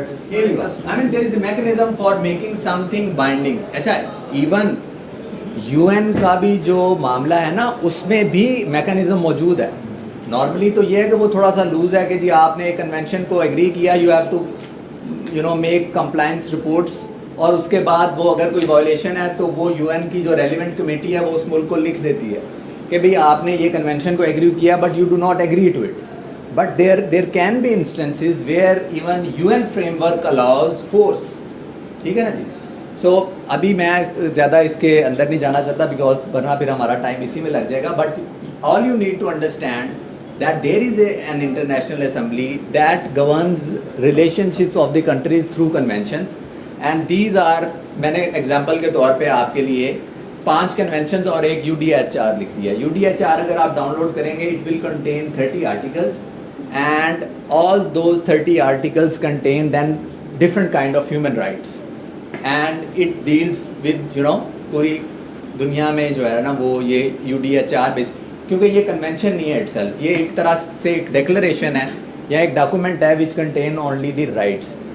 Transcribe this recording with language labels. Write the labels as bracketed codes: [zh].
[en] جی I mean there is a mechanism for making something binding. [ur] اچھا, even you N کا بھی جو معاملہ ہے نا, اس میں بھی میکانزم موجود ہے. نارملی تو یہ ہے کہ وہ تھوڑا سا لوز ہے کہ جی آپ نے ایک کنونشن کو ایگری کیا, [en] you have to make compliance reports, [ur] اور اس کے بعد وہ اگر کوئی وائلیشن ہے تو وہ یو این کی جو ریلیونٹ کمیٹی ہے وہ اس ملک کو لکھ دیتی ہے کہ بھئی آپ نے یہ کنونشن کو ایگری کیا [en] But you do not agree to it. But there can be instances where even UN framework allows force. [ur] ٹھیک ہے نا جی. سو ابھی میں زیادہ اس کے اندر نہیں جانا چاہتا بیکاز ورنہ پھر ہمارا ٹائم اسی میں لگ جائے گا. [en] but all you need to understand that there is an international assembly that governs relationships of the countries through conventions, and these are, [ur] میں نے ایگزامپل کے طور پہ آپ کے لیے 5 کنونشنز اور ایک UDHR لکھ دیا. UDHR اگر آپ ڈاؤن لوڈ کریں گے, [en] it will contain 30 articles. And all those 30 articles contain then different kind of human rights, and it deals with [ur] پوری دنیا میں جو ہے نا وہ یہ UDHR بیس, کیونکہ یہ کنونشن نہیں ہے [en] itself, [ur] یہ ایک طرح سے ایک ڈیکلریشن ہے یا ایک ڈاکومنٹ ہے [en] which contain only the rights.